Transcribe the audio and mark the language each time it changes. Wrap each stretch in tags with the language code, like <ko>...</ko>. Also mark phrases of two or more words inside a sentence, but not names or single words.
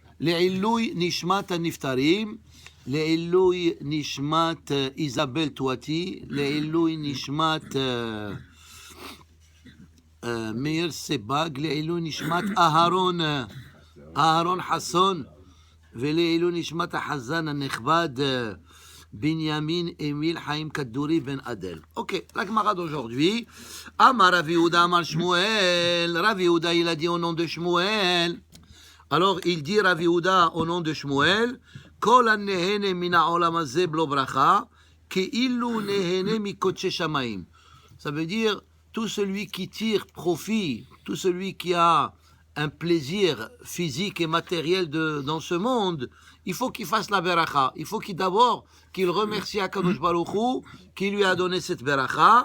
<he>לעילוי נשמת הנפטרים, לעילוי נשמת איזבל טואטי, לעילוי נשמת מאיר סבג, לעילוי נשמת אהרון חסון, ולעילוי נשמת החזן הנכבד בנימין אמיל חיים כדורי בן אדל.</he> <fr>אוקיי, la Gemara d'aujourd'hui.</fr> <he>אמר רב יהודה אמר שמואל.</he> <fr>Rav Yehuda, il a dit au nom de Shmuel. Alors, il dit Rav Yehuda au nom de Shmuel.</fr> <he>כל הנהנה מן העולם הזה בלא ברכה, כאילו נהנה מקדשי שמים.</he> <fr>Ça veut dire, tout celui qui tire profit, tout celui qui a un plaisir physique et matériel dans ce monde, il faut qu'il fasse la beracha. Il faut d'abord qu'il remercie</fr> <he>הקדוש ברוך הוא</he> <fr>qui lui a donné cette beracha.</fr>